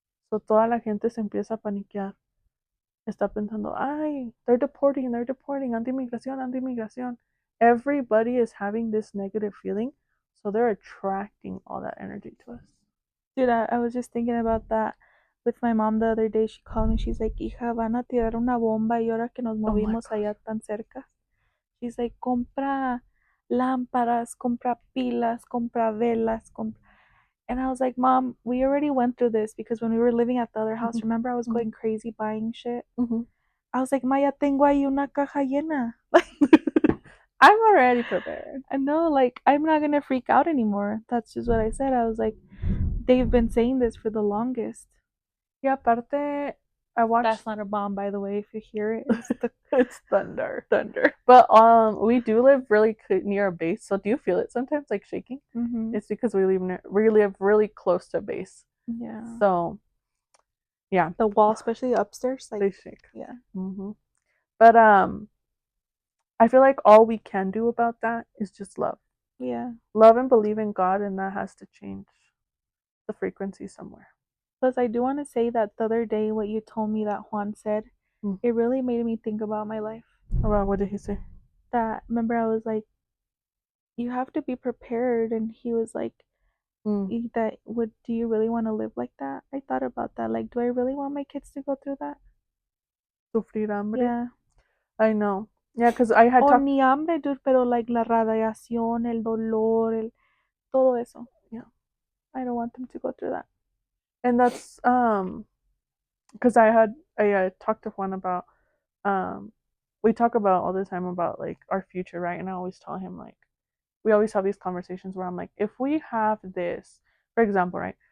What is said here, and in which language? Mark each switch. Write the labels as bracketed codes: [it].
[es] So toda la gente se empieza a paniquear. Está pensando, ay, [en] they're deporting, [es] anti-migración, anti-migración. [en] Everybody is having this negative feeling, so they're attracting all that energy to us. Dude, I was just thinking about that with my mom the other day. She called me. She's like, [es] hija, van a tirar una bomba y ahora que nos [en] Oh my [es] movimos allá [en] gosh. [es] tan cerca. [en] She's like, [es] compra lámparas, compra pilas, compra velas, compra. [en] And I was like, Mom, we already went through this because when we were living at the other house, remember I was going crazy buying shit? Mm-hmm. I was like, [es] Maya, tengo ahí una caja llena. [en] I'm already prepared. I know, like, I'm not gonna freak out anymore. That's just what I said. I was like, they've been saying this for the longest. [es] Y aparte, [en] I watched. That's not a bomb, by the way. If you hear it, it's the It's thunder. thunder. But we do live really near a base, so do you feel it sometimes, like shaking? Mm-hmm. It's because we live really close to a base, Yeah. so yeah, The wall, especially upstairs, like, they shake. yeah. Hmm. But I feel like all we can do about that is just love. Yeah. Love and believe in God, and that has to change the frequency somewhere. Plus, I do want to say that the other day, what you told me that Juan said, Mm. it really made me think about my life. About what did he say? That, remember, I was like, you have to be prepared. And he was like, Mm. that would, do you really want to live like that? I thought about that. Like, do I really want my kids to go through that? [es] Sufrir hambre. [en] Yeah. I know. Yeah, because I had [es] O [en] talked. [es] ni hambre, dude, pero like la radiación, el dolor, todo eso. [en] Yeah, I don't want them to go through that. and that's because I talked to Juan about um we talk about all the time about like our future, right? And I always tell him like we always have these conversations where I'm like, if we have this, for example, right?